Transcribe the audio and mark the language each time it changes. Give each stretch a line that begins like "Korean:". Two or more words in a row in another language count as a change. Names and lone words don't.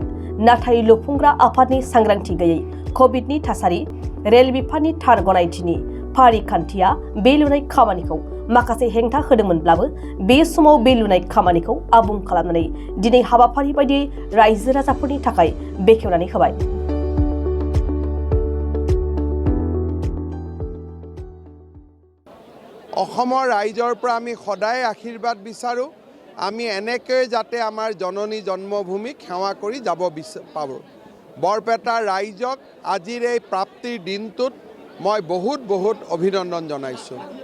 Bodo: नाथाय लुफुंग्रा आफादनि सांग्रांथि गैयै कभिडनि थासारि रेल बिफाननि थार गनायथिनि फारिखान्थिया बे लुनाय खामानिखौ माखासे हेंथा होदोंमोनब्लाबो बे समाव बे लुनाय खामानिखौ आबुं खालामनानै दिनै हाबाफारि बायदियै रायजो राजाफोरनि थाखाय बेखेवनानै होबाय।
Assamese: অসমৰ ৰাইজৰ পৰা আমি সদায় আশীৰ্বাদ বিচাৰো। আমি এনেকৈ যাতে আমাৰ জননী জন্মভূমিক সেৱা কৰি যাব পাৰোঁ। বৰপেটা ৰাইজক আজিৰ এই প্ৰাপ্তিৰ দিনটোত মই বহুত অভিনন্দন জনাইছোঁ।